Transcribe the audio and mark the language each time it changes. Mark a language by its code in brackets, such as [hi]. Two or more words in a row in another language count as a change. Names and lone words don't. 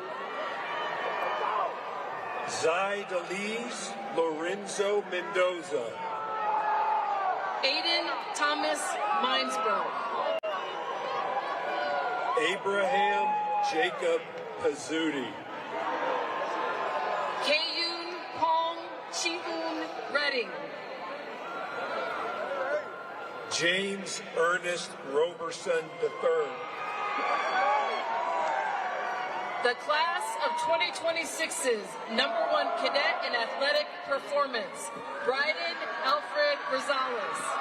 [en] Zaidaliz Lorenzo Mendoza. Aiden Thomas Minesburg. Abraham Jacob Pizzuti. Kayun Pong Chiun Redding. James Ernest Roberson III. The class of 2026's #1 cadet in athletic performance, Bryden Alfred Rosales.